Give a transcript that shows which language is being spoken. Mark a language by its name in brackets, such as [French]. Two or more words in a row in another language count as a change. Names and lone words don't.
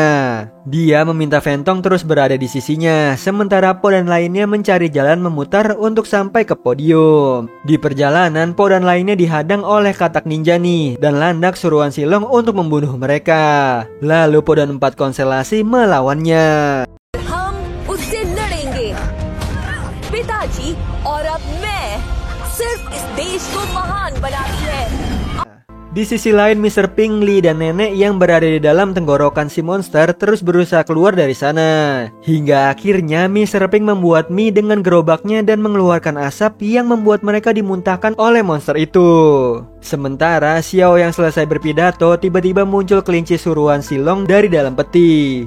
[Indonesian] Dia meminta Fentong terus berada di sisinya, sementara Po dan lainnya mencari jalan memutar untuk sampai ke podium. Di perjalanan, Po dan lainnya dihadang oleh katak ninja nih, dan landak suruhan Silong untuk membunuh mereka. Lalu Po dan 4 konstelasi melawannya. [Hindi] हम उससे लड़ेंगे पिताजी और अब मैं सिर्फ इस देश को महान बनाती है. [Indonesian] Di sisi lain, Mr. Pink, Li, dan Nenek yang berada di dalam tenggorokan si monster terus berusaha keluar dari sana. Hingga akhirnya Mr. Pink membuat mie dengan gerobaknya dan mengeluarkan asap yang membuat mereka dimuntahkan oleh monster itu. Sementara Xiao yang selesai berpidato, tiba-tiba muncul kelinci suruhan Silong dari dalam peti.